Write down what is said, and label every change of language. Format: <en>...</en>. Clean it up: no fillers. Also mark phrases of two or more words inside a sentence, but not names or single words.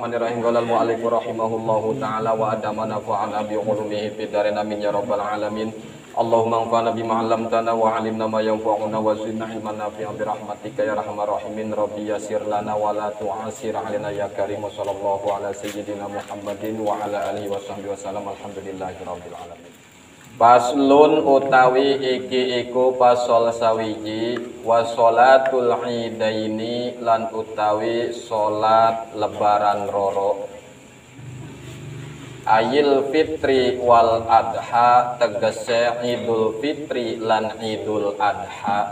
<ar>بسم الله الرحمن الرحيم. قال المؤلف رحمه الله تعالى وأدام نفعنا بعلومه في الدارين آمين يا رب العالمين. اللهم انفعنا بما علمتنا وعلمنا ما ينفعنا وزدنا علما نافعا برحمتك يا أرحم الراحمين. رب يسر لنا ولا تعسر علينا يا كريم. صلى الله على سيدنا محمد وعلى آله وصحبه وسلم. الحمد لله رب العالمين.</ar> <jv>Paslun utawi iki iku pasol sawiji</jv> <ar>وصلاة العيدين</ar> <jv>lan utawi salat lebaran roro.</jv> <ar>أي الفطر والأضحى</ar> <jv>tegese idul fitri lan idul adha.</jv>